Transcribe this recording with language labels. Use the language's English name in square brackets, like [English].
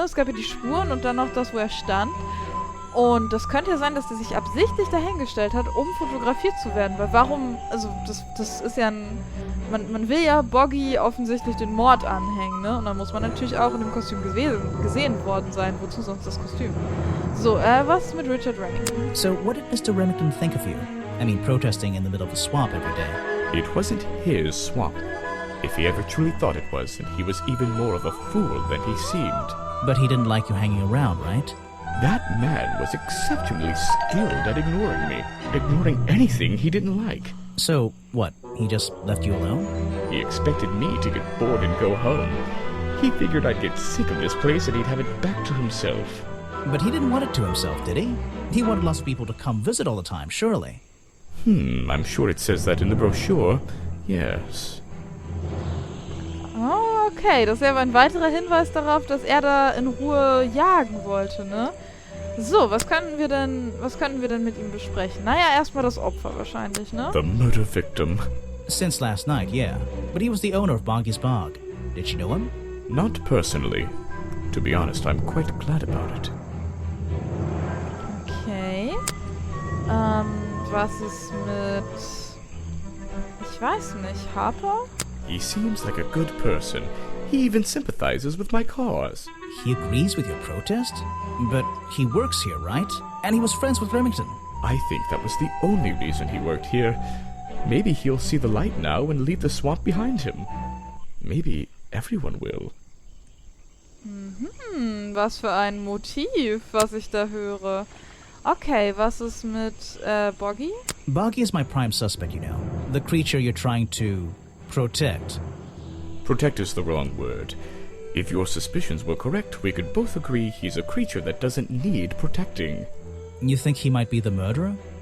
[German] Es gab ja die Spuren und dann noch das, wo er stand. Und das könnte ja sein, dass der sich absichtlich dahingestellt hat, um fotografiert zu werden. Weil warum, also das ist ja ein, man will ja Boggy offensichtlich den Mord anhängen, ne? Und dann muss man natürlich auch in dem Kostüm gesehen worden sein. Wozu sonst das Kostüm? So, was ist mit Richard Remington? [English] So, what did Mr. Remington think of you? I mean, protesting in the middle of a swamp every day. It wasn't his swamp. If he ever truly thought it was, then he was even more of a fool than he seemed. But he didn't like you hanging around, right? That man was exceptionally skilled at ignoring me, ignoring anything he didn't like. So, what, he just left you alone? He expected me to get bored and go home. He figured I'd get sick of this place and he'd have it back to himself. But he didn't want it to himself, did he? He wanted lots of people to come visit all the time, surely. I'm sure it says that in the brochure. Yes. Oh, okay. [German] Das ist aber ein weiterer Hinweis darauf, dass er da in Ruhe jagen wollte, ne? So, was könnten wir denn mit ihm besprechen? Naja, erstmal das Opfer wahrscheinlich, ne? [English] The murder victim. Since last night, yeah. But he was the owner of Boggy's Bog. Did you know him? Not personally. To be honest, I'm quite glad about it. [German] Okay. Was ist mit... Ich weiß nicht, Harper? [English] He seems like a good person. He even sympathizes with my cause. He agrees with your protest? But he works here, right? And he was friends with Remington. I think that was the only reason he worked here. Maybe he'll see the light now and leave the swamp behind him. Maybe everyone will. [German] Was für ein Motiv, was ich da höre. Okay, was ist mit Boggy? [English] Boggy is my prime suspect, you know. The creature you're trying to protect. Protect is the wrong word. If your suspicions were correct, we could both agree he's a creature that doesn't need protecting. You think he might be the murderer?